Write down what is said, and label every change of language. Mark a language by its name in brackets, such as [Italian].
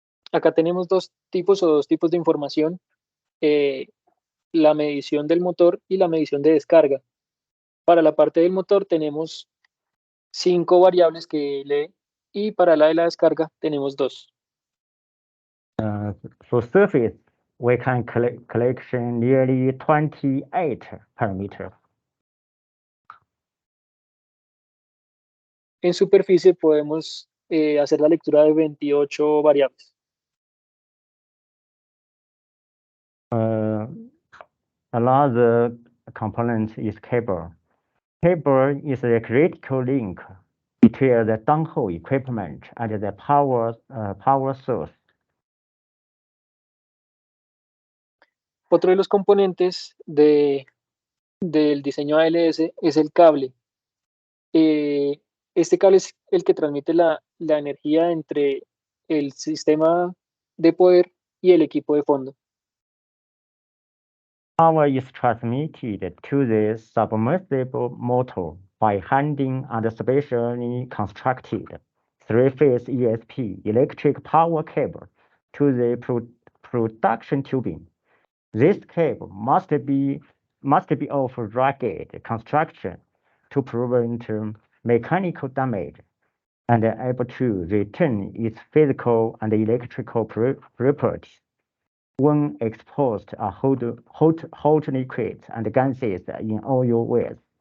[Spanish] Acá tenemos dos tipos de información, la medición del motor y la medición de descarga. Para la parte del motor tenemos 5 variables que lee y para la de la descarga tenemos 2. [English] For surface, we can collect nearly 28 parameters. [Spanish] En superficie podemos hacer la lectura de 28 variables. [English] Another component is cable. Cable is a critical link between the downhole equipment and the power source. [Spanish] Otro de los componentes del diseño ALS es el cable. Este cable es el que transmite la energía entre el sistema de poder y el equipo de fondo. [English] Power is transmitted to the submersible motor by handing and specially constructed 3-phase ESP electric power cable to the production tubing. This cable must be of rugged construction to prevent mechanical damage and able to retain its physical and electrical properties when exposed to hot liquids and gases in oil wells.